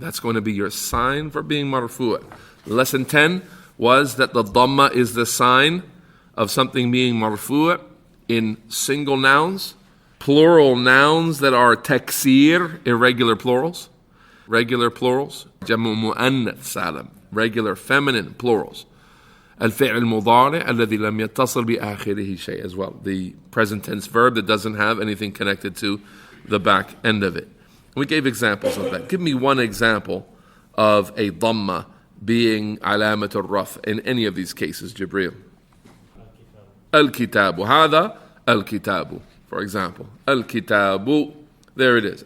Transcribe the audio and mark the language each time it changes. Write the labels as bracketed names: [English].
[English] That's going to be your sign for being marfu'. Lesson 10 was that the dhamma is the sign of something being marfu' in single nouns, plural nouns that are taksir, irregular plurals, regular plurals, jamu mu'annath salam, regular feminine plurals. [Arabic] الفعل المضارع الذي لم يتصل بآخره شيء [English] as well. The present tense verb that doesn't have anything connected to the back end of it. We gave examples of that. Give me one example of a dhamma being alamatul raf in any of these cases, Jibreel. Al-kitabu. Hada al-kitabu. For example, al-kitabu. There it is.